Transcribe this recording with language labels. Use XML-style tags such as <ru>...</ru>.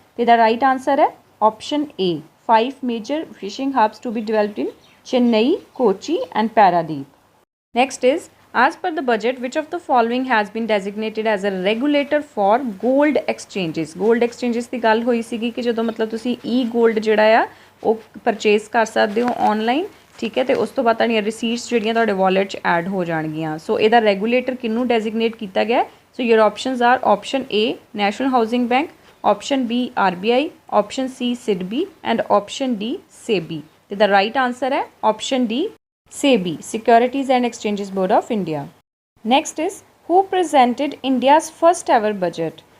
<en>ਇਹਦਾ right answer ਹੈ option A, 5 major fishing hubs to be developed in Chennai, Kochi and Paradeep. Next is, as per the budget, which of the following has been designated as a regulator for gold exchanges?</en> <pa>Gold exchanges ਦੀ ਗੱਲ ਹੋਈ ਸੀਗੀ ਕਿ ਜਦੋਂ ਮਤਲਬ ਤੁਸੀਂ gold ਜਿਹੜਾ ਆ ਉਹ ਪਰਚੇਸ ਕਰ ਸਕਦੇ ਹੋ ਆਨਲਾਈਨ, ਠੀਕ ਹੈ, ਅਤੇ ਉਸ ਤੋਂ ਬਾਅਦ ਤੁਹਾਡੀਆਂ ਰਿਸੀਟਸ ਜਿਹੜੀਆਂ ਤੁਹਾਡੇ ਵਾਲਟ 'ਚ ਐਡ ਹੋ ਜਾਣਗੀਆਂ। ਸੋ ਇਹਦਾ ਰੈਗੂਲੇਟਰ ਕਿਹਨੂੰ ਡੈਜ਼ਿਗਨੇਟ ਕੀਤਾ ਗਿਆ?</pa> <en>So your options are option A National Housing Bank, option B RBI, option C SIDBI and option D SEBI. The right answer है option D SEBI, Securities and Exchanges Board of India. Next is, who presented India's first ever budget?</en>